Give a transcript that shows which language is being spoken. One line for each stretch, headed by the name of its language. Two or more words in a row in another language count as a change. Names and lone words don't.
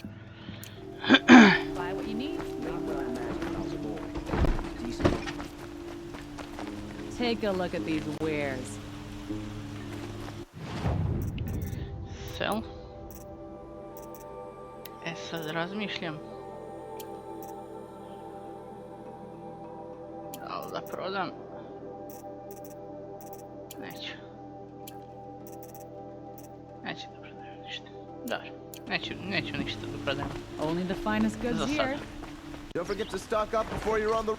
English: Take a look at these wares. Sell.
Serbian: Sad razmišljam. Da li da prodam? Neću. Neću da prodajem ništa. Dobro. Neću ništa da prodajem.
English: Only the finest goods here. Don't forget to stock up before you're on the...